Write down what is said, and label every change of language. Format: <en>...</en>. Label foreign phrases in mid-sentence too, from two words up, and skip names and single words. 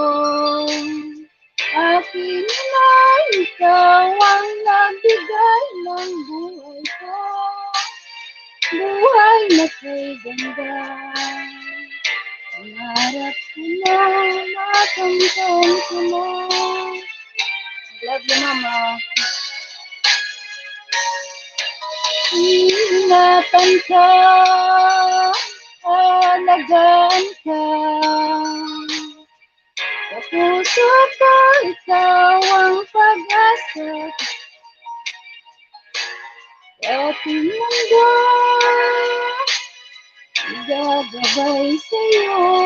<tl>Akin na ikaw ang nagbigay ng buhay ko. Buhay na kay ganda. Pangarap ko na, makamtan ko na.</tl> <en>Love you, Mama.</en> <tl>Ingatan ka, alagaan ka. Sa puso ko, ikaw ang pag-asa. Sa ating mundo, gagabay sa'yo.</tl>